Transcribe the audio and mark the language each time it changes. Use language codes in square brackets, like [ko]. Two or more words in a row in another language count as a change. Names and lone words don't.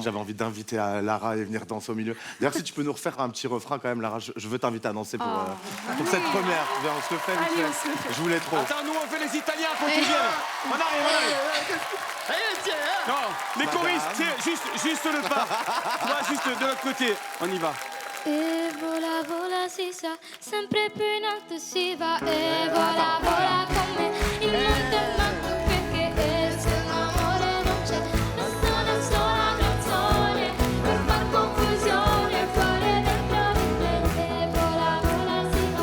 [fr] J'avais envie d'inviter Lara et venir danser au milieu. D'ailleurs, si tu peux nous refaire un petit refrain quand même, Lara, je veux t'inviter à danser pour cette première. Viens, on se le fait, vite Allez, fait. on se le fait. Je voulais trop. Attends, nous, on fait les Italiens pour qu'ils viennent. On arrive. Non, les choristes, c'est juste le pas. Toi, juste de l'autre côté. On y va. [it] E vola, vola, si sa, sempre più in alto si va, e vola, vola con me, il mondo è matto perché se l'amore non c'è, basta una sola canzone per far confusione, fuori dentro di te, e vola, vola, si